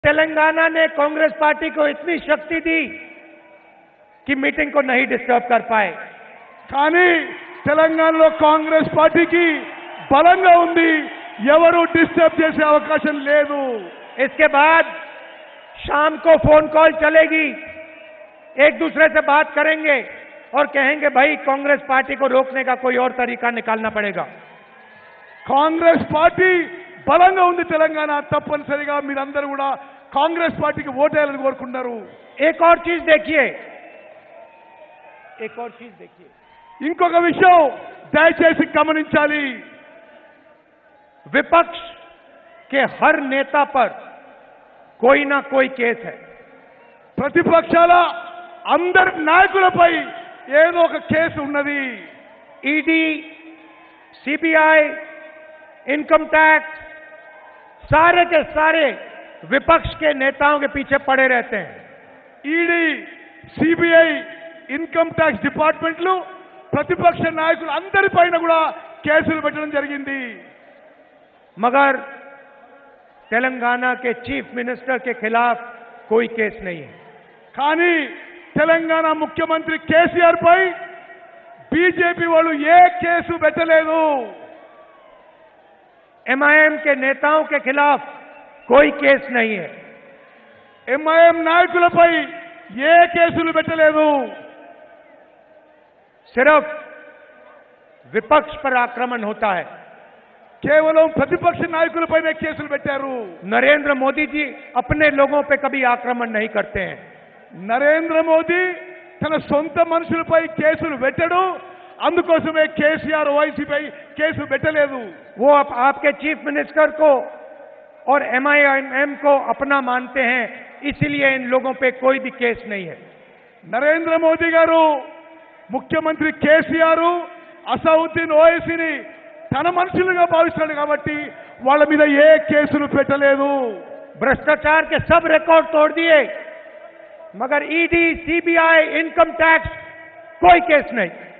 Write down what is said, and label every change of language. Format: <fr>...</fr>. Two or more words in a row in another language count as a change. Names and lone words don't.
<hi>तेलंगाना ने कांग्रेस पार्टी को इतनी शक्ति दी कि मीटिंग को नहीं डिस्टर्ब कर पाए।</hi> <te>కానీ తెలంగాణలో కాంగ్రెస్ పార్టీకి బలంగా ఉంది, ఎవరు డిస్టర్బ్ చేసే అవకాశం లేదు।</te> <hi>इसके बाद शाम को</hi> <en>phone call</en> <hi>चलेगी, एक दूसरे से बात करेंगे और कहेंगे भाई कांग्रेस पार्टी को रोकने का कोई और तरीका निकालना पड़ेगा।</hi> <te>కాంగ్రెస్ పార్టీ బలంగా ఉంది తెలంగాణ, తప్పనిసరిగా మీరందరూ కూడా కాంగ్రెస్ పార్టీకి ఓటేయాలని కోరుకుంటారు।</te> <hi>एक और चीज देखिए,</hi> <te>ఇంకొక విషయం దయచేసి గమనించాలి,</te> <hi>विपक्ष के हर नेता पर कोई ना कोई केस है।</hi> <te>ప్రతిపక్షాల అందరి నాయకులపై ఏదో ఒక కేసు ఉన్నది।</te> <hi>ईडी, सीबीआई,</hi> <en>income tax,</en> <hi>सारे के सारे विपक्ष के नेताओं के पीछे पड़े रहते हैं।</hi> <te>ఈడీ, సిబిఐ,</te> <en>income tax</en> <te>డిపార్ట్మెంట్లు ప్రతిపక్ష నాయకులు అందరిపైన కూడా కేసులు పెట్టడం జరిగింది।</te> <hi>मगर तेलंगाना के</hi> <en>chief minister</en> <hi>के खिलाफ कोई केस नहीं है।</hi> <te>కానీ తెలంగాణ ముఖ్యమంత్రి కేసీఆర్ పై బీజేపీ వాళ్ళు ఏ కేసు పెట్టలేదు।</te> <hi>एमआईएम के नेताओं के खिलाफ कोई केस नहीं है।</hi> <te>ఎంఐఎం నాయకులపై ఏ కేసులు పెట్టలేదు।</te> <hi>सिर्फ विपक्ष पर आक्रमण होता है।</hi> <te>కేవలం ప్రతిపక్ష నాయకులపైనే కేసులు పెట్టారు।</te> <hi>नरेंद्र मोदी जी अपने लोगों पे कभी आक्रमण नहीं करते हैं।</hi> <te>నరేంద్ర మోదీ తన సొంత మనుషులపై కేసులు పెట్టడు, అందుకోసమే కేసీఆర్ ఓవైసీపై కేసు పెట్టలేదు।</te> <hi>वो आपके</hi> <en>chief minister</en> <hi>को और एमआईएम को अपना मानते हैं, इसीलिए इन लोगों पे कोई भी केस नहीं है।</hi> <te>నరేంద్ర మోదీ గారు ముఖ్యమంత్రి కేసీఆర్ అసౌద్దీన్ ఓవైసీని తన మనుషులుగా భావిస్తాడు కాబట్టి వాళ్ళ మీద ఏ కేసులు పెట్టలేదు।</te> <hi>भ्रष्टाचार के सब रिकॉर्ड तोड़ दिए, मगर ईडी, सीबीआई,</hi> <en>income tax</en> <hi>कोई केस नहीं।</hi>